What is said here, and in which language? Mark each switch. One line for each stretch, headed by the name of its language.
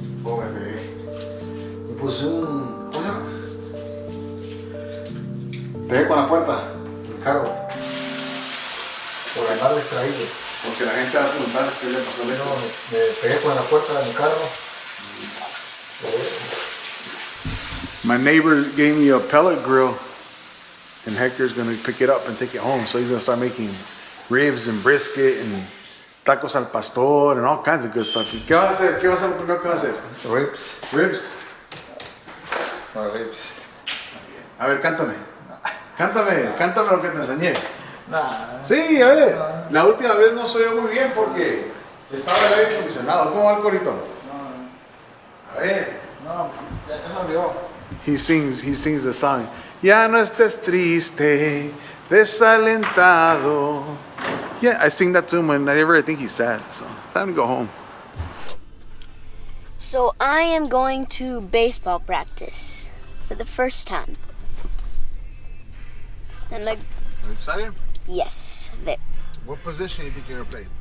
Spanish: Oh, me pegué. Me puse un... ¿Cómo se llama? Pegué con la puerta del carro. Por andar distraído. Porque la gente va a preguntar qué le pasó a No, me pegué con la puerta de mi carro.
English: My neighbor gave me a pellet grill, and Hector's gonna pick it up and take it home. So he's gonna start making ribs and brisket and tacos al pastor and all kinds of good stuff.
Spanish: ¿Qué vas a hacer? ¿Qué vas a hacer? Primero, ¿qué vas a hacer?
English: Ribs. Ribs. Ribs.
Spanish: A ver, cántame. Cántame lo que te enseñé. Nah. Sí, a ver. La última vez no se oyó muy bien porque estaba el aire acondicionado. ¿Cómo va el corito? No. A ver. No, ya no dio.
English: He sings the song.
Spanish: Ya no estés triste, desalentado.
English: Yeah, I sing that to him whenever I think he's sad. So time to go home. So I am going to baseball practice for the first time. And Are you excited? yes, What position do you think you're gonna play?